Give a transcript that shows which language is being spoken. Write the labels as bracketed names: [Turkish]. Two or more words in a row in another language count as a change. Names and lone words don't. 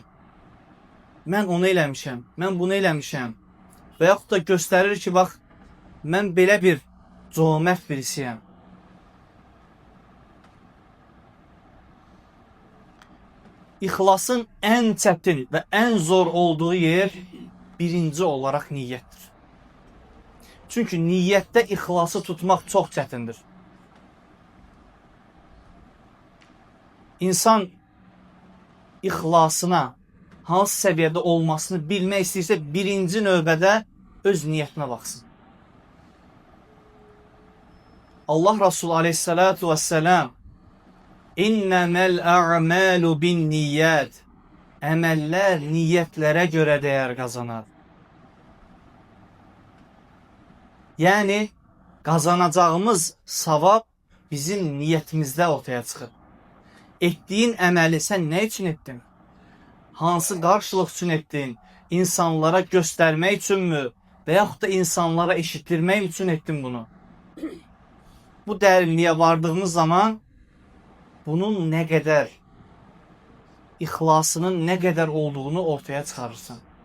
[Azerbaijani] Mən onu eləmişəm, mən bunu eləmişəm. Və yaxud da göstərir ki, bax, mən belə bir cömert birisiyəm. [Turkish] İxlasın en çətin ve en zor olduğu yer birinci olarak niyettir. Çünkü niyette ixlası tutmak çok çətindir. [Azerbaijani] İnsan ixlasına hansı seviyede olmasını bilmək istəyirsə birinci növbədə öz niyetinə baxsın. [Turkish] Allah Resulü [Arabic] aleyhissalatu vesselam İnnemel a'malu bin niyyat. [Azerbaijani] Əməllər niyyətlərə görə dəyər qazanar. [Turkish] Yani kazanacağımız savab bizim niyetimizde ortaya çıxır. Ettiğin əməli sen ne için ettin? Hansı qarşılıq üçün ettin? İnsanlara göstermek için mü? Veyahut da insanlara eşittirmek için ettin bunu? Bu derinliğe vardığımız zaman bunun ne kadar ihlasının ne kadar olduğunu ortaya çıkarırsın.